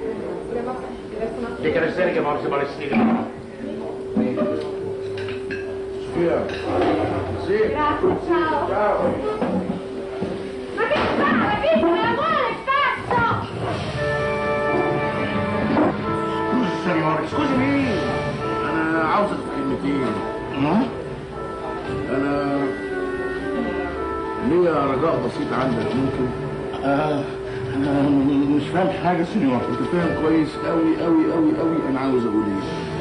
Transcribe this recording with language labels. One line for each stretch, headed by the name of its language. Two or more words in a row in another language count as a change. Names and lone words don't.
Italian: Le caratteristiche morse balestiche. Sofia. Sì. Grazie, ciao. Ciao. Ma che fai? Vieni, me la vuole, cazzo! Scusi signore،
Arabic: اسكتي أنا عاوزك في كلمتين. أنا ليا رجاء بسيط عندك ممكن؟ أنا مش فاهم حاجة سينيور. أنت فاهم كويس أوي أوي أوي أوي أنا عاوز أقول إيه.